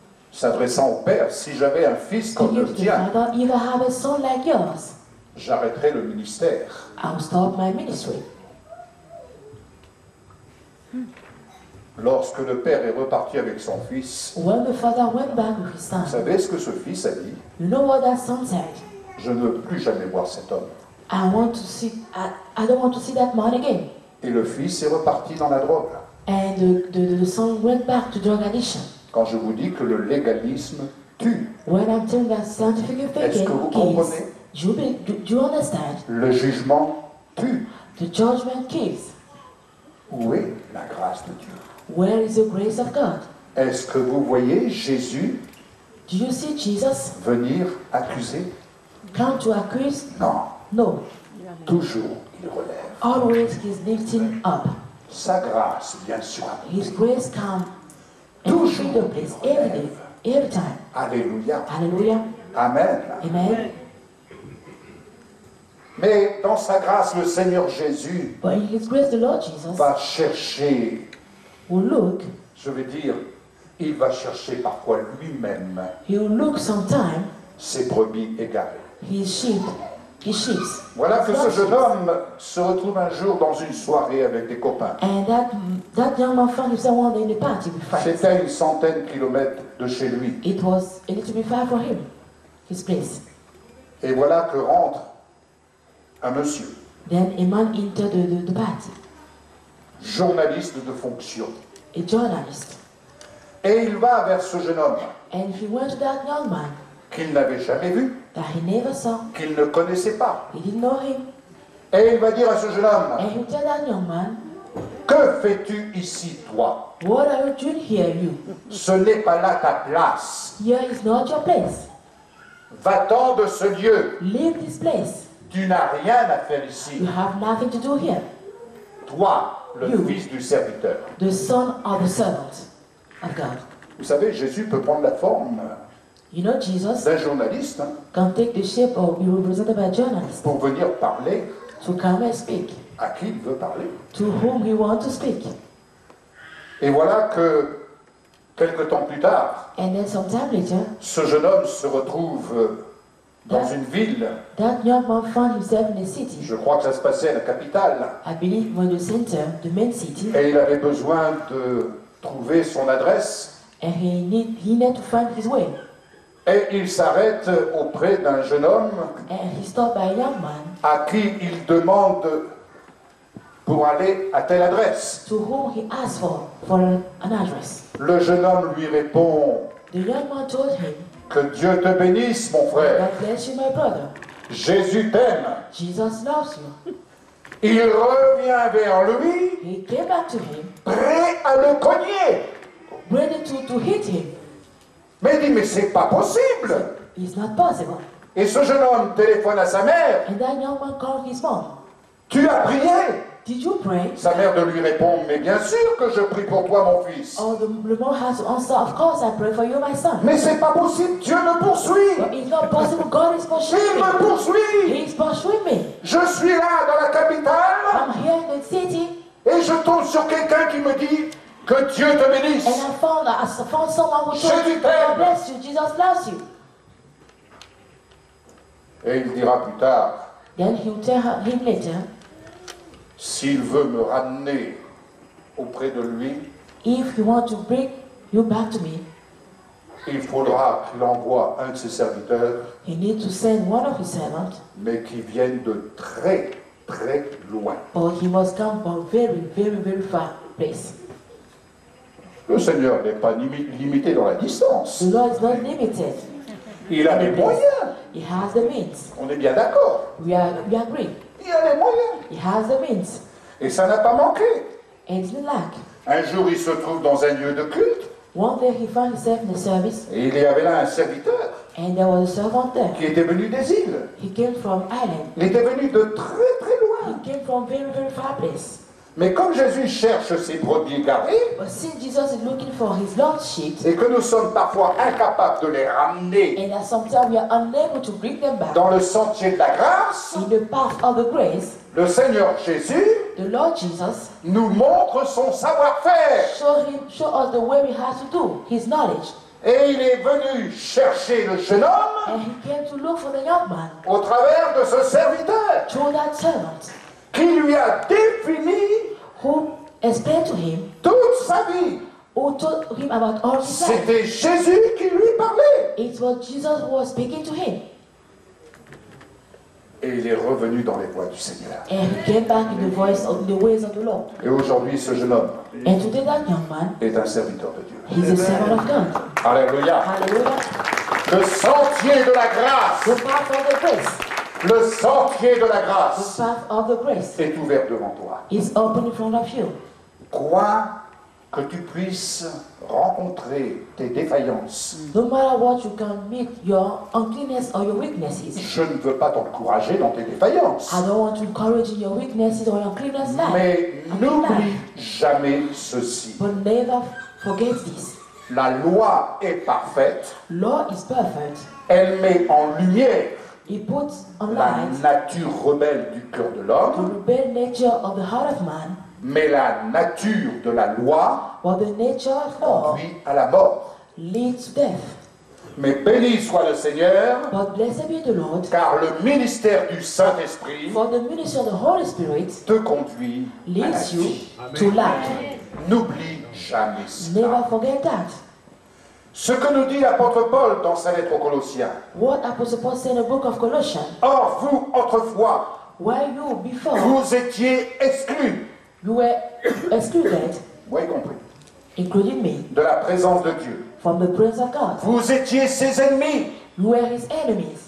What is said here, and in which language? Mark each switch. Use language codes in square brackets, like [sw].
[fr] s'adressant au père, si j'avais un fils comme le [en] speaking to the [fr] tien, [en] father, if I have a son like yours, [fr] j'arrêterais le ministère. [en] I'll stop my ministry. [fr] Lorsque le père est reparti avec son fils, [en] When the father went back with his [fr] vous [en] son, [fr] savez ce que ce fils a dit? [en] you know what that son said? [fr] Je ne veux plus jamais voir cet homme. [en] I don't want to see that man again. [fr] Et le fils est reparti dans la drogue. [en] And the son went back to drug addiction. [fr] Quand je vous dis que le légalisme tue, [en] When I'm telling that scientific [fr] est-ce que vous [en] thinking [fr] comprenez? [en] kills, do you understand? [fr] Le jugement tue. [en] The judgment kills. [fr] Où est la grâce de Dieu? [en] Where is the grace of God? [fr] Est-ce que vous voyez Jésus [en] Do you see Jesus [fr] venir accuser? [en] come to accuse? [fr] Non, [en] No. [fr] toujours il relève. [en] Always he's lifting up. [fr] Sa grâce vient sur lui. [en] His grace comes and free the place every day, every time. [fr] Alléluia. [en] Hallelujah. [fr] Amen. [en] Amen. [fr] Mais dans sa grâce, le Seigneur Jésus [en] But in his grace, the Lord Jesus [fr] va chercher, [en] will look, [fr] je veux dire, il va chercher parfois lui-même [en] he will look sometime [fr] ses brebis égarées. [en] his sheep. [fr] Voilà que ce jeune homme se retrouve un jour dans une soirée avec des copains. [en] And that young man found himself one day in the party with friends. [fr] C'était à une centaine de kilomètres de chez lui. [en] It was a little bit far from him, his place. [fr] Et voilà que rentre un monsieur, [en] Then a man entered the party, [fr] journaliste de fonction. [en] a journalist. [fr] Et il va vers ce jeune homme [en] And he went to that young man [fr] qu'il n'avait jamais vu, [en] that he never saw. [fr] qu'il ne connaissait pas. [en] He didn't know him. [fr] Et il va dire à ce jeune homme, [en] And he tell that young man, [fr] que fais-tu ici, toi? [en] what are you doing here, you? [fr] Ce n'est pas là ta place. [en] Here is not your place. [fr] Va-t'en de ce lieu. [en] Leave this place. [fr] Tu n'as rien à faire ici. [en] You have nothing to do here. [fr] Toi, le [en] You. [fr] fils du serviteur. [en] The son of the servant of God. [fr] Vous savez, Jésus peut prendre la forme [en] You know, Jesus [fr] d'un journaliste hein, [en] can take the shape or be represented by a journalist [fr] pour venir parler [en] to come and speak [fr] à qui il veut parler. [en] to whom he wants to speak. [fr] Et voilà que, quelque temps plus tard, [en] And then sometime later, [fr] ce jeune homme se retrouve dans une ville. [en] that young man found himself in a city. [fr] Je crois que ça se passait à la capitale. [en] I believe it was the center, the main city, [fr] Et il avait besoin de trouver son adresse. [en] and he needed to find his way. [fr] Et il s'arrête auprès d'un jeune homme [en] And he stopped by a young man [fr] à qui il demande pour aller à telle adresse. [en] to whom he asked for an address. [fr] Le jeune homme lui répond [en] The young man told him, [fr] que Dieu te bénisse, mon frère. [en] God bless you, my brother. [fr] Jésus t'aime. [en] Jesus loves you. [fr] Il revient vers lui, [en] He came back to him, [fr] prêt à le cogner. [en] ready to hit him. [fr] Mais il dit, mais c'est pas possible. [en] It's not possible. [fr] Et ce jeune homme téléphone à sa mère. [en] And that young man called his mom. [fr] Tu as prié? [en] Did you pray? [fr] Sa mère de lui répond, mais bien sûr que je prie pour toi, mon fils. [en] Oh, the mom has to answer, of course I pray for you, my son. [fr] Mais c'est pas possible, Dieu me poursuit. [en] But it's not possible, God is pursuing [fr] Il me [en] me. [fr] poursuit. [en] He is pursuing me. [fr] Je suis là dans la capitale [en] I'm here in the city, [fr] et je tombe sur quelqu'un qui me dit que Dieu te bénisse. [en] and I found someone who told [fr] Jésus [en] me, [fr] t'aime. [en] God bless you, Jesus loves you. [fr] Et il dira plus tard, [en] Then he will tell him later, [fr] s'il veut me ramener auprès de lui, [en] if you want to bring you back to me, [fr] il faudra qu'il envoie un de ses serviteurs, [en] he needs to send one of his servants, [fr] mais qui vienne de très, très loin. [en] or he must come from very far place. [fr] Le Seigneur n'est pas limité dans la distance. [en] The Lord is not limited. [fr] Il a les moyens. [en] He has the means. [fr] On est bien d'accord. [en] We agree. [fr] Il a les moyens. [en] He has the means. [fr] Et ça n'a pas manqué. [en] And it's not lack. [fr] Un jour, il se trouve dans un lieu de culte. [en] One day he found himself in the service, [fr] Et il y avait là un serviteur [en] and there was a servant there. [fr] qui était venu des îles. [en] He came from Ireland. [fr] Il était venu de très, très loin. [en] He came from very far place. [fr] Mais comme Jésus cherche ses brebis égarées, [en] but since Jesus is looking for his lost sheep, [fr] et que nous sommes parfois incapables de les ramener [en] and that sometimes we are unable to bring them back [fr] dans le sentier de la grâce, [en] in the path of the grace, [fr] le Seigneur Jésus [en] the Lord Jesus [fr] nous montre son savoir-faire. [en] show us the way we have to do, his knowledge. [fr] Et il est venu chercher le jeune homme [en] And he came to look for the young man [fr] au travers de ce serviteur [en] through that servant [fr] qui lui a défini [en] who explained to him, [fr] toute sa vie. [en] who told him about all his life. [fr] C'était Jésus qui lui parlait. [en] It was Jesus who was speaking to him. [fr] Et il est revenu dans les voies du Seigneur. [en] And he came back in the voice of the ways of the Lord. [fr] Et aujourd'hui, ce jeune homme [en] And today that young man, [fr] est un serviteur de Dieu. [en] he's a servant of God. [fr] Alléluia. [en] Hallelujah. [fr] Le sentier de la grâce, [en] The path of the grace, [fr] le sentier de la [en] the [fr] grâce [en] path of the grace [fr] est ouvert devant toi. [en] is open in front of you. [fr] Crois que tu puisses rencontrer tes défaillances. [en] No matter what, you can meet your uncleanness or your weaknesses. [fr] Je ne veux pas t'encourager dans tes défaillances. [en] I don't want to encourage you in your weaknesses or your uncleanness life. [fr] Mais n'oublie jamais ceci. [en] But never forget this. [fr] La loi est parfaite. [en] Law is perfect. [fr] Elle met en lumière [en] He puts on [fr] la [en] light [fr] nature rebelle du cœur de [en] the [fr] l'homme, [en] rebel nature of the heart of man, [fr] mais la nature de la loi [en] while the nature of law [fr] conduit à la mort. [en] leads to death. [fr] Mais béni soit le Seigneur, [en] But blessed be the Lord, [fr] car le ministère du Saint-Esprit [en] for the ministry of the Holy Spirit [fr] te conduit à la [en] leads you [fr] vie. [en] to life. [fr] N'oublie jamais cela. [en] Never forget that. [fr] Ce que nous dit l'apôtre Paul dans sa lettre aux Colossiens. [en] What Apostle Paul said in the book of Colossians, [fr] Or, vous, autrefois, [en] while you before [fr] vous étiez exclus, [en] you were excluded, [fr] moi y compris, [en] including me, [fr] de la présence de Dieu. [en] from the presence of God. [fr] Vous étiez ses ennemis [en] You were his enemies